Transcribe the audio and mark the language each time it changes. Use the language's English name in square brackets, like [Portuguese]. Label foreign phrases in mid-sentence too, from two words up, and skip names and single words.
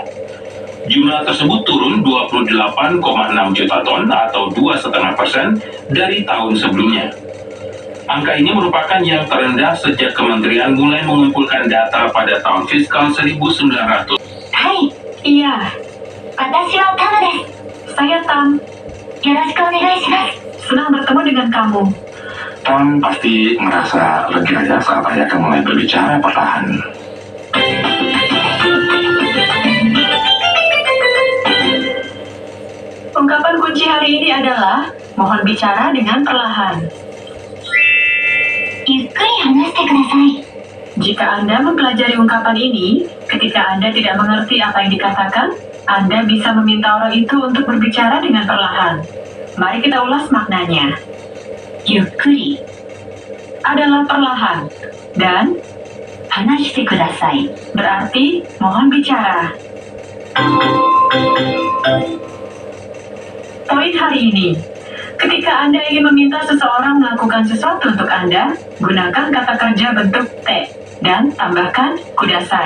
[Indonesian] Jumlah tersebut turun 28,6 juta ton atau 2,5% dari tahun sebelumnya. Angka ini merupakan yang terendah sejak kementerian mulai mengumpulkan data pada tahun fiskal 1900. Hai, Iya, [Japanese] 私はTamです. [Indonesian] saya Tam. [Japanese] よろしくお願いします. [Indonesian] Senang bertemu dengan kamu. Tam pasti merasa lega ya saat ayah akan mulai berbicara perlahan. Ungkapan kunci hari ini adalah mohon bicara dengan perlahan. [Japanese] ゆっくり話してください. [Indonesian] Jika Anda mempelajari ungkapan ini, ketika Anda tidak mengerti apa yang dikatakan, Anda bisa meminta orang itu untuk berbicara dengan perlahan. Mari kita ulas maknanya. [Japanese] ゆっくり [Indonesian] Adalah perlahan, dan [Japanese] 話してください [Indonesian] berarti mohon bicara. Poin hari ini, ketika Anda ingin meminta seseorang melakukan sesuatu untuk Anda, gunakan kata kerja bentuk te dan tambahkan kudasai.